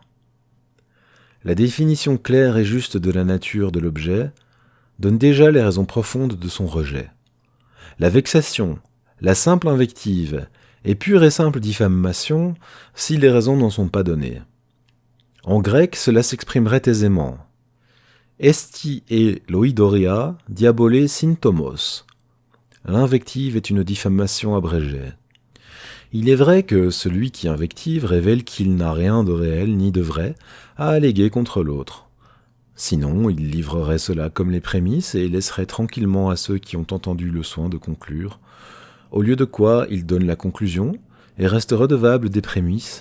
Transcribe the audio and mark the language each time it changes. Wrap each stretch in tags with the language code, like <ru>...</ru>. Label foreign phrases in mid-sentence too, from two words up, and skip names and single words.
<fr>La définition claire et juste de la nature de l'objet donne déjà les raisons profondes de son rejet. La vexation, la simple invective et pure et simple diffamation si les raisons n'en sont pas données. En grec, cela s'exprimerait aisément.</fr> <el>ἔστι ἡ λοιδορία διαβολὴ σύντομος.</el> <fr>L'invective est une diffamation abrégée. Il est vrai que celui qui invective révèle qu'il n'a rien de réel ni de vrai à alléguer contre l'autre. Sinon, il livrerait cela comme les prémices et laisserait tranquillement à ceux qui ont entendu le soin de conclure, au lieu de quoi il donne la conclusion et reste redevable des prémices.</fr>